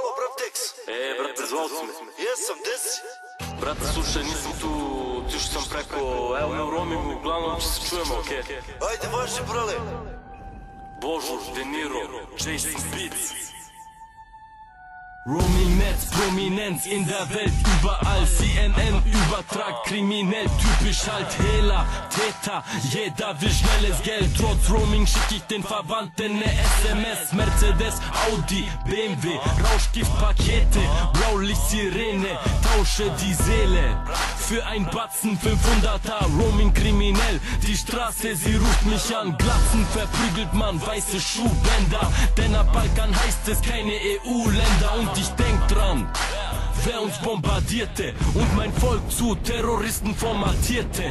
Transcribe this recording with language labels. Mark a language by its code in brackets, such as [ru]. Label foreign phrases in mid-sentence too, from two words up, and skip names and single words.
[sr] tekst. Brate, zvao si me. Jesam, gde si? Brate, slušaj, nisam tu, tišao sam preko, evo me u roamingu, uglavnom se čujemo, okej? Ajde, važi, brale. Bonjour, De Niro, Jason Beats. [de] Roaming Netz, Prominenz in der Welt, überall CNN übertragt, kriminell, typisch halt Hehler, Täter, jeder will schnelles Geld, trotz Roaming schick ich den Verwandten ne SMS, Mercedes, Audi, BMW, Rauschgiftpakete, Blaulicht-Sirene, tausche die Seele, für ein Batzen 500er, Roaming kriminell, die Straße, sie ruft mich an, Glatzen verprügelt man, weiße Schuhbänder, denn ab Balkan heißt es keine EU-Länder und ich denk dran, wer uns bombardierte und mein Volk zu Terroristen formatierte.